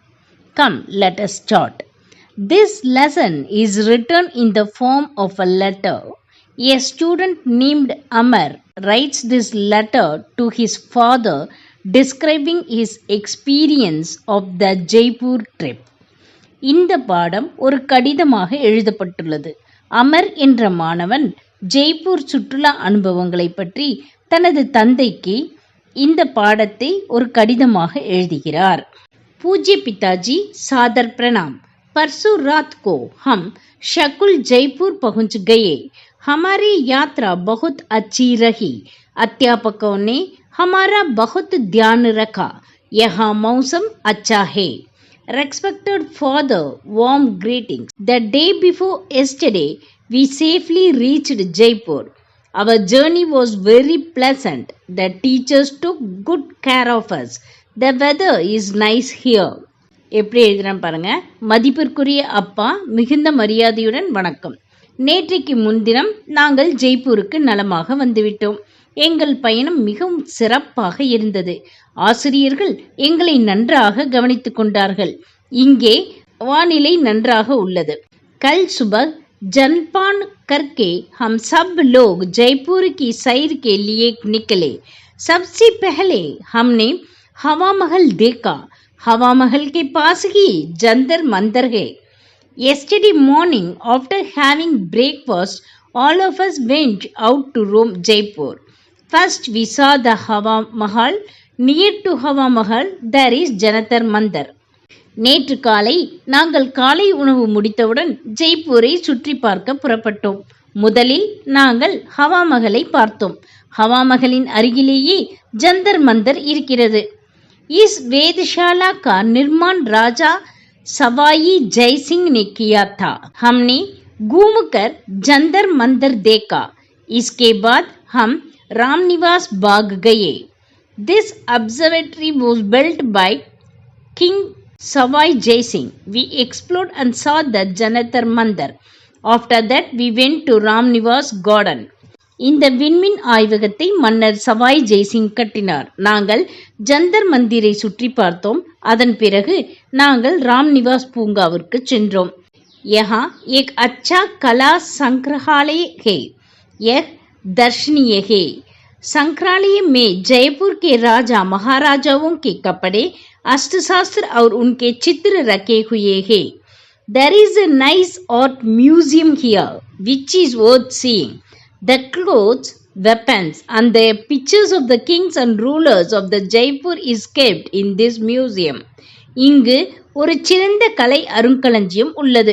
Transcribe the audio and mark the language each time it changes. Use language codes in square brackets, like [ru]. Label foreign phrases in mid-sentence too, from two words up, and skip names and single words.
[en] Come, let us start. This lesson is written in the form of a letter. A student named Amar writes this letter to his father describing his experience of the Jaipur trip. [ta] இந்த பாடம் ஒரு கடிதமாக எழுதப்பட்டுள்ளது. அமர் என்ற மாணவன் ஜெய்ப்பூர் சுற்றுலா அனுபவங்களை பற்றி தனது தந்தைக்கு இந்த பாடத்தை ஒரு கடிதமாக எழுதுகிறார். [hi] पूज्य पिताजी सादर प्रणाम. परसों रात को हम शकुल जयपुर पहुंच गए. हमारी यात्रा बहुत अच्छी रही. अध्यापकों ने हमारा बहुत ध्यान रखा. यहाँ मौसम अच्छा है. [en] Respected father, warm greetings. The day before yesterday, we safely reached Jaipur. Our journey was very pleasant. The teachers took good care of us. The weather is nice here. [ta] எப்படி எழுதுறேன் பாருங்க. மதிப்பிற்குரிய அப்பா, மிகுந்த மரியாதையுடன் வணக்கம். நேற்றைக்கு முன்தினம் நாங்கள் ஜெய்ப்பூருக்கு நலமாக வந்துவிட்டோம். எங்கள் பயணம் மிகவும் சிறப்பாக இருந்தது. ஆசிரியர்கள் எங்களை நன்றாக கவனித்துக் கொண்டார்கள். இங்கே வானிலை நன்றாக உள்ளது. [hi] कल सुबह जलपान करके हम सब लोग जयपुर की सैर के लिए निकले. सबसे पहले हमने हवा महल देखा. हवा महल के पास ही जंतर मंतर है. [en] Yesterday morning, after having breakfast, all of us went out to roam Jaipur. First, we saw the Hawa Mahal. Near to Hawa Mahal, there is Jantar Mandar. [ta] நேற்று காலை நாங்கள் காலை உணவு முடித்தவுடன் ஜெய்ப்பூரை சுற்றி பார்க்க புறப்பட்டோம். முதலில் நாங்கள் ஹவா மஹலை பார்த்தோம். ஹவா மஹலின் அருகிலேயே ஜந்தர் மந்தர் இருக்கிறது. [hi] इस वेधशाला का निर्माण राजा सवाई जयसिंह ने किया था. हमने घूमकर जंतर मंतर देखा. इसके बाद हम रामनिवास बाग गए. [en] This observatory was built by King Savai Jai Singh. We explored and saw the Jantar Mandar. After that, we went to Ramnivas Garden. [ta] இந்த விண்மின் ஆய்வகத்தை மன்னர் சவாய் ஜெய்சிங் கட்டினார். நாங்கள் ஜந்தர் மந்திரை சுற்றி பார்த்தோம். அதன் பிறகு நாங்கள் ராம்நிவாஸ் பூங்காவிற்கு சென்றோம். [hi] यहाँ एक अच्छा कला संग्रहालय है. यह दर्शनीय है. संग्रहालय में जयपुर के राजा महाराजाओं के कपड़े, अष्टशास्त्र और उनके चित्र रखे हुए हैं. [en] There is a nice art museum here which is worth seeing. The clothes, weapons and the pictures of the kings and rulers of the Jaipur is kept in this museum. [ta] இங்கு ஒரு சிறந்த கலை அருங்காட்சியகம் உள்ளது.